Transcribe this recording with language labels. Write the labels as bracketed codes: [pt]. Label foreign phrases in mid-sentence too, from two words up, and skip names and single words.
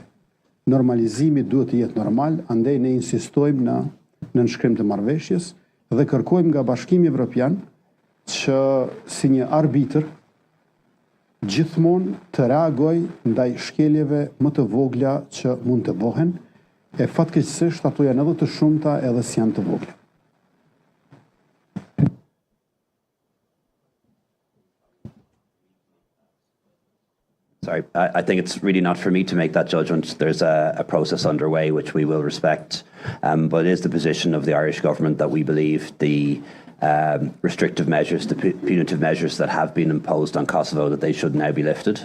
[sq] Normalizimi duhet të jetë normal, andaj ne insistojmë në nënshkrim të marrëveshjes dhe kërkojmë nga Bashkimi Evropian që si një arbitër gjithmonë të reagoj ndaj shkeljeve më të vogla që mund të bëhen, e fatkeqësisht ato janë edhe të shumta edhe si janë të vogla. [en] Sorry, I think it's really not for me to make that judgment. There's a process underway which we will respect, but it is the position of the Irish government that we believe the restrictive measures, the punitive measures that have been imposed on Kosovo, that they should now be lifted.